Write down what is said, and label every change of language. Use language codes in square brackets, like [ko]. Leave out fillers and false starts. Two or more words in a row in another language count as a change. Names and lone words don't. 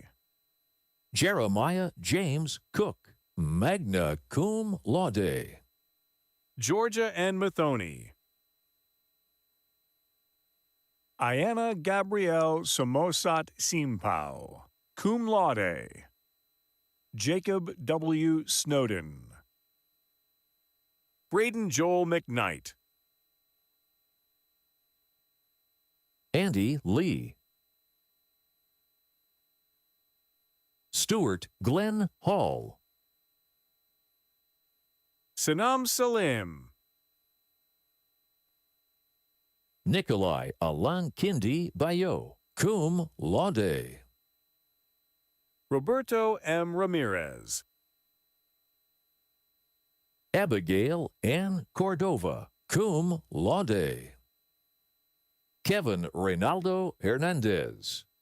[en] Jeremiah James Cook, [la] magna cum laude. [en] Georgia N. Mathoni. Ayana Gabrielle Somosat Simpao, [la] cum laude. [en] Jacob W. Snowden. Braden Joel McKnight. Andy Lee. Stuart Glenn Hall. Sanam Salim. Nikolai Alan Kindi Bayo, [la] cum laude. [en] Roberto M. Ramirez. Abigail Ann Cordova, [la] cum laude. [en] Kevin Reynaldo Hernandez.